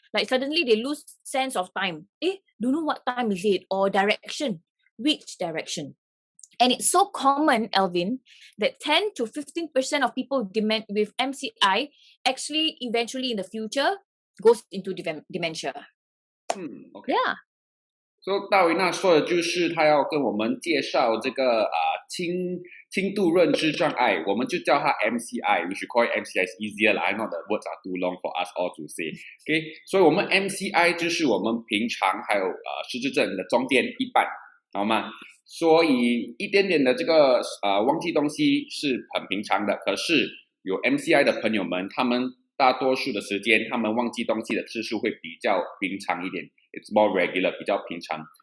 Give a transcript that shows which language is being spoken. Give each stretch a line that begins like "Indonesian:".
English: Like suddenly they lose sense of time. Don't know what time is it, or direction, which direction. And it's so common, Elvin, that 10 to 15% of people with MCI actually eventually in the future goes into dementia. Okay. Yeah. So
Chinese: 大维娜说的就是他要跟我们介绍这个轻度认知障碍，我们就叫它 MCI.
English: We should call it MCI. It's easier. I know the words are too long for us all to say. Okay.
Chinese: 所以我们 MCI 就是我们平常还有失智症的中间一半，好吗？所以一点点的这个忘记东西是很平常的，可是有 MCI 的朋友们，他们大多数的时间，他们忘记东西的次数会比较平常一点 ，
English: it's more regular，
Chinese: 比较平常。